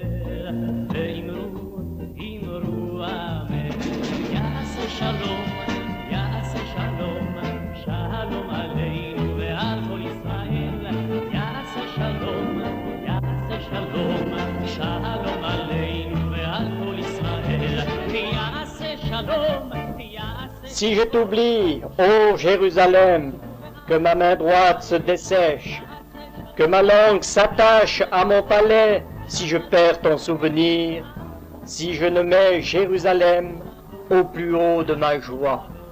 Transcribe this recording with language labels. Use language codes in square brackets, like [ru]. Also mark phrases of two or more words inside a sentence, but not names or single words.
[he] שלום, יעשה שלום, שלום עלינו ועל כל ישראל, יעשה שלום, יעשה שלום, שלום עלינו ועל כל ישראל, יעשה שלום, יעשה. [fr] Si je t'oublie, ô Jérusalem, que ma main droite se dessèche, que ma langue s'attache à mon palais, si je perds ton souvenir, si je ne mets Jérusalem au plus haut de ma joie.